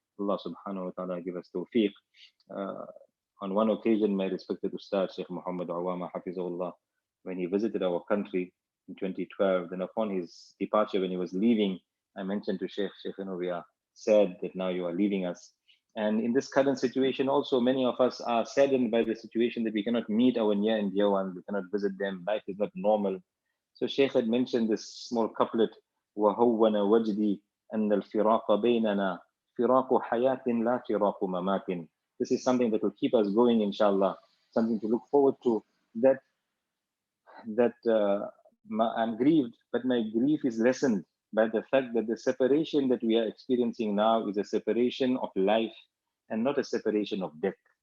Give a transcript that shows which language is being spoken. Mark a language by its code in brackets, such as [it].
[en] Allah subhanahu wa ta'ala give us tawfiq. On one occasion, my respected Ustad Sheikh Muhammad Awama Hafizahullah, when he visited our country in 2012, then upon his departure, when he was leaving, I mentioned to Sheikh, we are sad that now you are leaving us. And in this current situation also, many of us are saddened by the situation that we cannot meet our near and dear ones, we cannot visit them, life is not normal. So Sheikh had mentioned this small couplet, [ar] وَهَوَّنَ وَجْدِي أَنَّ الْفِرَاقَ بَيْنَنَا فِرَاقُ حَيَاةٍ لَا فِرَاقُ مَمَاتٍ. [en] This is something that will keep us going, inshallah, something to look forward to, that I'm grieved, but my grief is lessened by the fact that the separation that we are experiencing now is a separation of life and not a separation of death.